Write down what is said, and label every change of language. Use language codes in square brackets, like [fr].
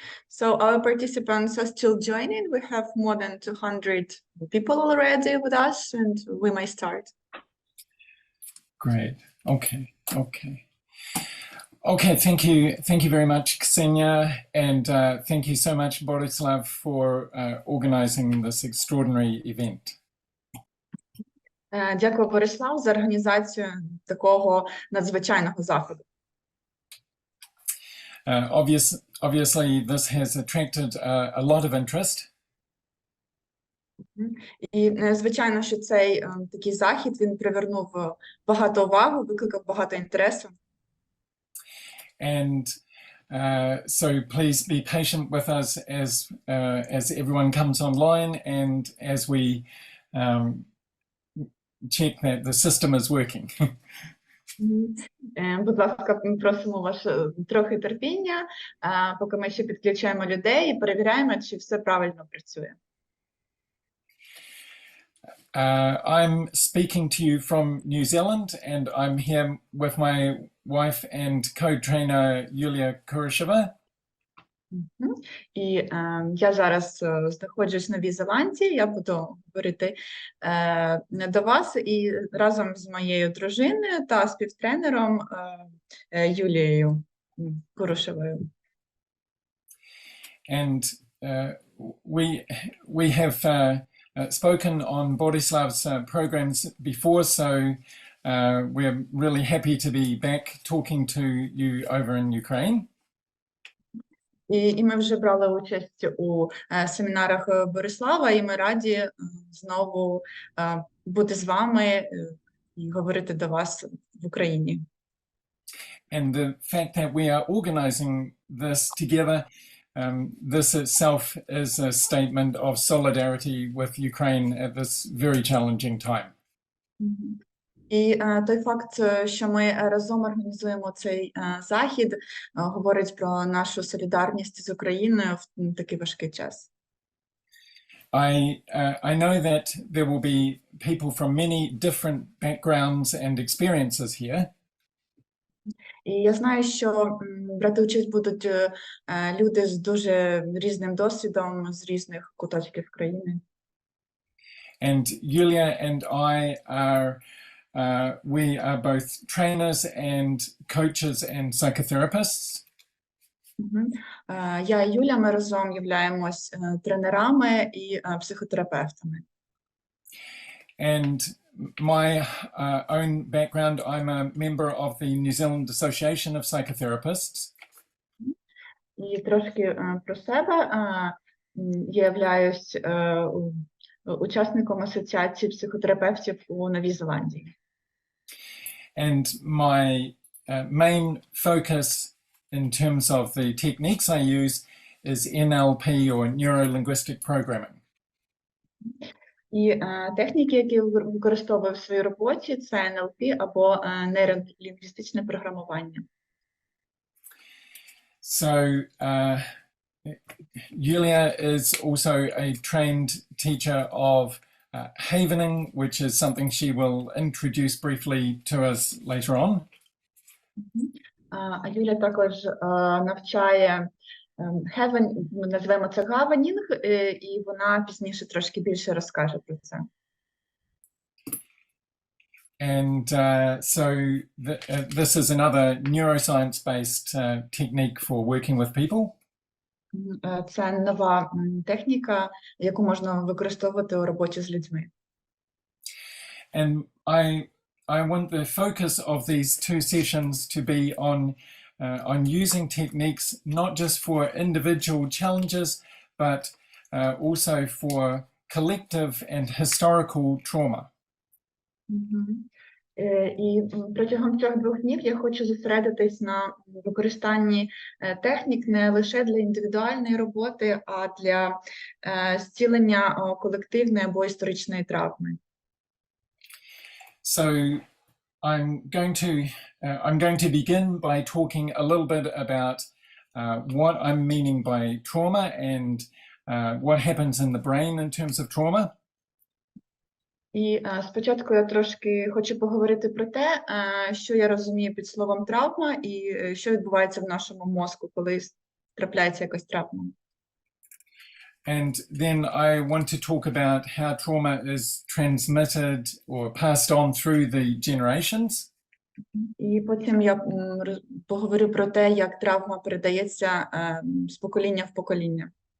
[en] So our participants are still joining. We have more than 200 people already with us, and we may start. Great. Okay, thank you very much, Ksenia, and thank you so much, Borislav, for organizing this extraordinary event. [uk] Дякую, Борислав, за організацію такого надзвичайного заходу. [en] Obviously, this has attracted a lot of interest. [uk] І, звичайно, що цей такий захід, він привернув багато уваги, викликав багато інтересу. [en] And so please be patient with us as everyone comes online and as we check that the system is working. [uk] Будь ласка, просимо вас трохи терпіння, поки ми ще підключаємо людей і перевіряємо, чи все правильно працює. [en] I'm speaking to you from New Zealand, and I'm here with my wife and co-trainer Юлія Курушева. [uk] І я зараз знаходжусь в Новій Зеландії, я буду говорити до вас і разом з моєю дружиною та співтренером Юлією Курушевою. [en] And we have spoken on Borislav's programs before, so we're really happy to be back talking to you over in Ukraine. [uk] І ми вже брали участь у семінарах Борислава, і ми раді знову бути з вами і говорити до вас в Україні. [en] And the fact that we are organizing this together, this itself is a statement of solidarity with Ukraine at this very challenging time. [uk] І той факт, що ми разом організуємо цей захід, говорить про нашу солідарність з Україною в такий важкий час. [en] I know that there will be people from many different backgrounds and experiences here. [uk] І я знаю, що брати участь будуть люди з дуже різним досвідом, з різних куточків країни. [en] And Yulia and I are we are both trainers and coaches and psychotherapists. [uk] Я і Юля, ми разом являємось тренерами і психотерапевтами. [en] And my own background, I'm a member of the New Zealand Association of Psychotherapists. [uk] І трошки про себе. Я являюсь учасником асоціації психотерапевтів у Новій Зеландії. [en] And my main focus in terms of the techniques I use is NLP or neuro-linguistic programming. [uk] І техніки, які я використовую в своїй роботі, це НЛП або нейролінгвістичне програмування. [en] So Yulia is also a trained teacher of havening, which is something she will introduce briefly to us later on. [uk] А Юля також навчає ми називаємо це гаванінг, і вона пізніше трошки більше розкаже про це. [en] And so this is another neuroscience-based technique for working with people. [uk] Це нова техніка, яку можна використовувати у роботі з людьми. [en] And I I want the focus of these two sessions to be on using techniques not just for individual challenges, but also for collective and historical trauma. [uk] І протягом цих 2 днів я хочу зосередитись на використанні технік не лише для індивідуальної роботи, а для зцілення колективної або історичної травми. [en] So I'm going to begin by talking a little bit about what I'm meaning by trauma and what happens in the brain in terms of trauma. [uk] І спочатку я трошки хочу поговорити про те, що я розумію під словом травма і що відбувається в нашому мозку, коли трапляється якась травма. [en] And then I want to talk about how trauma is transmitted or passed on through the generations. [uk] І потім я поговорю про те, як травма передається з покоління в покоління.